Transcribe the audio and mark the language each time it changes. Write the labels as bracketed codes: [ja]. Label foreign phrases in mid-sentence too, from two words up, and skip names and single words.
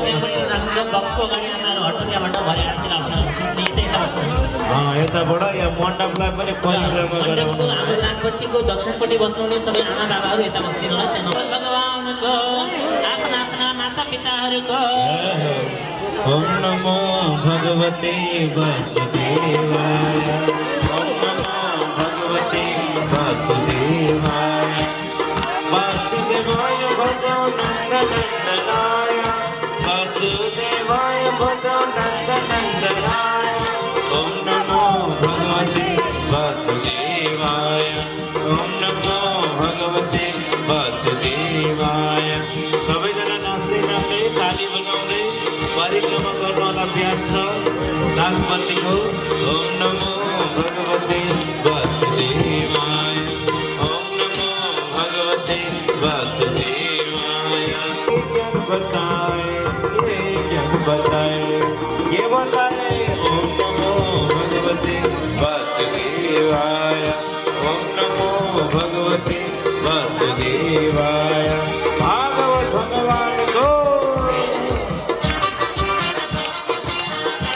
[ne] यताबाट या मण्डपलाई पनि परिक्रमा गराउनु नागपतिको दक्षिणपट्टि बस्नुहुने सबै आमा बाबाहरू यता बस्दिनु होला त्यहाँ भगवानको आफ्ना आफ्ना माता पिताहरूको [sa] ओम नमो भगवते वासुदेवाय ओम नमो भगवते वासुदेवाय वासुदेवाय भजो नन्दनन्दनाय वासुदेवाय भजो नन्दनन्दनाय ओम नमो भगवते वासुदेवाय ओम नमो भगवते वासुदेवाय [ne] सबैजना नाच्दै नाच्दै ताली बजाउँदै परिक्रमा गर्नु होला अभ्यास छ नागपतिको [sa] ओम नमो भगवते वासुदेवाय ओम नमो भगवते वासुदेवाय [ne] ज्ञान बताए [sa] ये बताए ओम नमो भगवते वासुदेवाय ओम नमो भगवते वासुदेवाय भागवत भगवान को